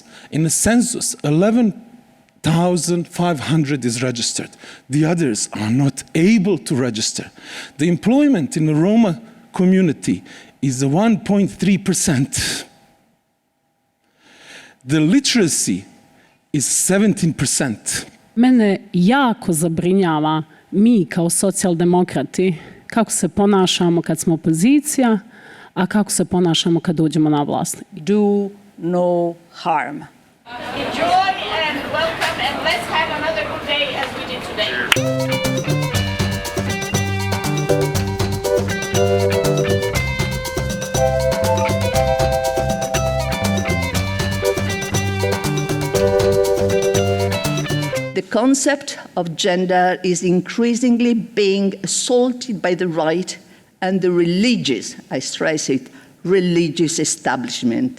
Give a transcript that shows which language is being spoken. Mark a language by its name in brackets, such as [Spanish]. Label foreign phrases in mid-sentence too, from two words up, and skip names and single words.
[English] In the census, 11,500 is registered. The others are not able to register. The employment in the Roma community is 1.3%. The literacy is 17%. [Bosnian] Mene jako zabrinjava mi kao socijaldemokrati kako se ponašamo kad smo opozicija, a kako se ponašamo kad dođemo na vlast. [English] Do no harm. Enjoy and welcome, and let's have another good day as we did today. The concept of gender is increasingly being assaulted by the right and the religious, I stress it, religious establishment.